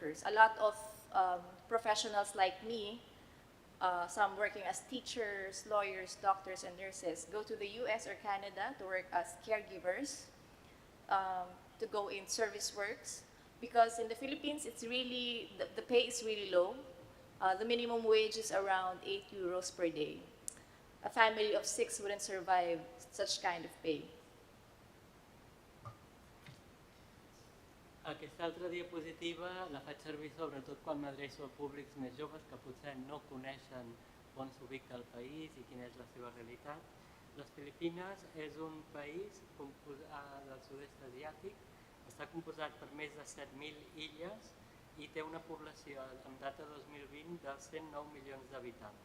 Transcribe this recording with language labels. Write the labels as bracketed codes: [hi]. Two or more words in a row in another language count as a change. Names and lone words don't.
[en] A lot of professionals like me, some working as teachers, lawyers, doctors, and nurses, go to the US or Canada to work as caregivers, to go in service works. Because in the Philippines, it's really, the pay is really low. The minimum wage is around 8 euros per day. A family of 6 wouldn't survive such kind of pay. [ca] Aquesta altra diapositiva la faig servir sobretot quan m'adreço a públics més joves que potser no coneixen on s'ubica el país i quina és la seva realitat. Les Filipines és un país del sud-est asiàtic, està composat per més de 7.000 illes i té una població en data 2020 dels 109 milions d'habitants.